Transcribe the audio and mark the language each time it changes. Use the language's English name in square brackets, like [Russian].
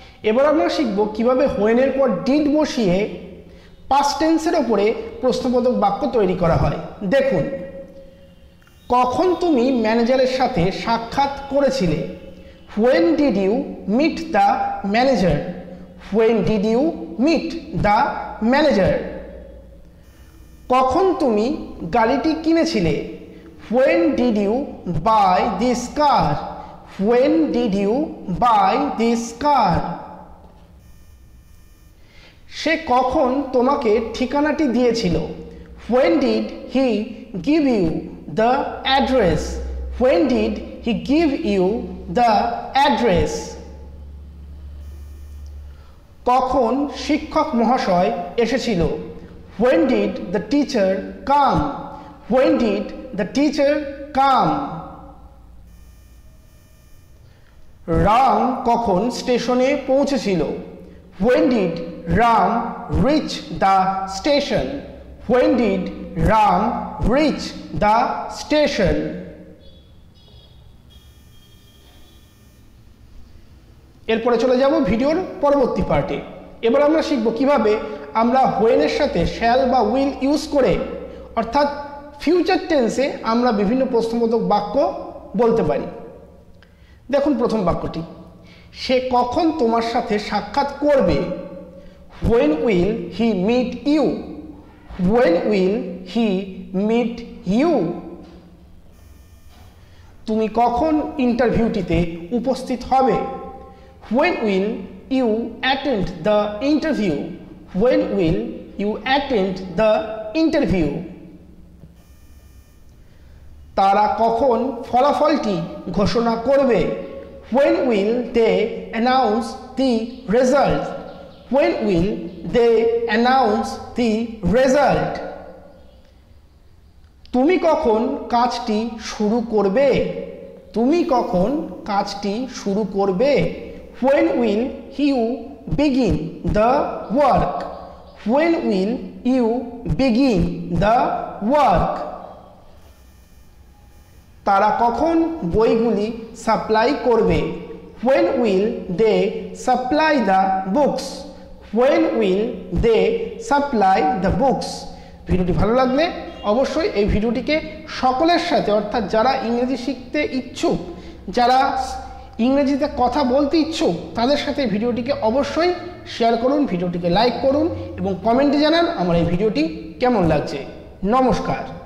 [Bangla] এবার আমরা শিখব কিভাবে হোয়েনের পর ডিড বসিয়ে পাস্ট টেন্সের ওপরে প্রশ্নবোধক বাক্য তৈরি করা হয়। দেখুন, কখন তুমি ম্যানেজারের সাথে সাক্ষাৎ করেছিলে। [English] When did you meet the manager? When did you meet the manager? [Bangla] কখন তুমি গাড়িটি কিনেছিলে। [English] When did you buy this car? When did you buy this car? [Bangla] সে কখন তোমাকে ঠিকানাটি দিয়েছিল। [English] When did he give you the address? When did he give you the address? [Bangla] কখন শিক্ষক মহাশয় এসেছিল। [English] When did the teacher come? When did the teacher come? [Bangla] Ram কখন স্টেশনে পৌঁছেছিল। [English] When did Ram reach the station? When did Ram reach the station? [Bangla] এরপরে চলে যাব ভিডিওর পরবর্তী পার্টে। এবার আমরা শিখব কিভাবে আমরা when এর সাথে shall বা will ইউজ করে অর্থাৎ ফিউচার টেন্সে আমরা বিভিন্ন প্রশ্নবোধক বাক্য বলতে পারি। দেখুন প্রথম বাক্যটি, সে কখন তোমার সাথে সাক্ষাৎ করবে। [English] when will he meet you? when will he meet you? [Bangla] তুমি কখন ইন্টারভিউটিতে উপস্থিত হবে। [English] when will you attend the interview? when will you attend the interview? [Bangla] তারা কখন ফলাফলটি ঘোষণা করবে। [English] when will they announce the result? when will they announce the result? [Bangla] তুমি কখন কাজটি শুরু করবে। তুমি কখন কাজটি শুরু করবে। [English] when will you begin the work? when will you begin the work? [Bangla] তারা কখন বইগুলি সাপ্লাই করবে। [English] when will they supply the books? when will they supply the books? [Bangla] ভিডিওটি ভালো লাগলে অবশ্যই এই ভিডিওটিকে সকলের সাথে অর্থাৎ যারা ইংরেজি শিখতে ইচ্ছুক, যারা ইংরেজিতে কথা বলতে ইচ্ছুক তাদের সাথে ভিডিওটিকে অবশ্যই শেয়ার করুন, ভিডিওটিকে লাইক করুন এবং কমেন্টে জানান আমার এই ভিডিওটি কেমন লাগছে। নমস্কার।